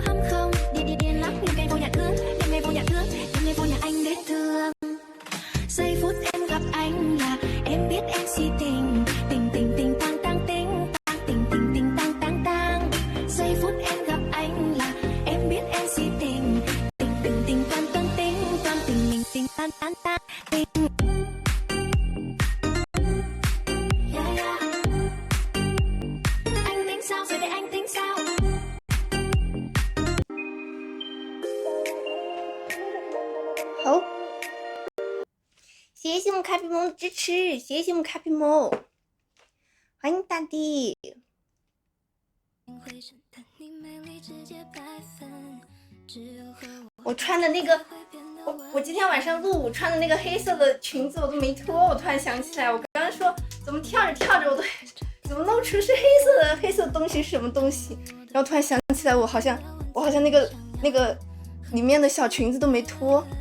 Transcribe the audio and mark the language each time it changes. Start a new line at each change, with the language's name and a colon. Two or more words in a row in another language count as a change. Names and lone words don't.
Vietnamese: hâm không điên lắm nhưng ngày vô nhà thương đêm ngày vô nhà thương đêm ngày vô nhà anh để thương giây phút em gặp anh là em biết em si tình tang tang tình tang giây phút em gặp anh là em biết em si tình toàn tình tan tình yeah. Anh tính sao rồi để anh tính sao
Chinese: 好，谢谢我们卡比猫的支持，谢谢我们卡比猫，欢迎大地。我穿的那个，我今天晚上录我穿的那个黑色的裙子我都没脱，我突然想起来，我刚刚说怎么跳着我都怎么露出是黑色的东西是什么东西，然后突然想起来我好像那个里面的小裙子都没脱。